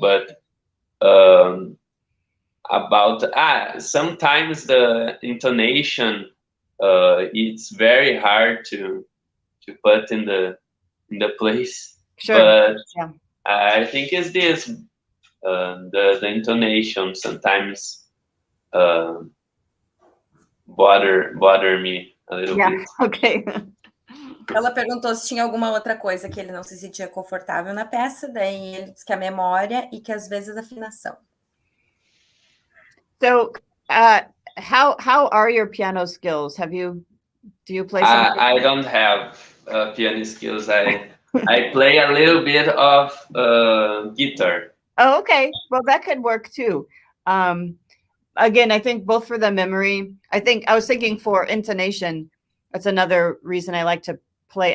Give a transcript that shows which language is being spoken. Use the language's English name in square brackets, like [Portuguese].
[English] But about sometimes the intonation, it's very hard to put in the place. Sure. But Yeah. I think it's this the intonation sometimes bother me a little bit. Okay. [Portuguese] Ela perguntou se tinha alguma outra coisa que ele não se sentia confortável na peça, daí ele disse que a memória e que às vezes a afinação. [English] So, how are your piano skills? Do you play something? I don't have piano skills. I play a little bit of guitar. Oh, okay. Well, that could work too. Again, I think both for the memory, I was thinking for intonation, that's another reason I like to play.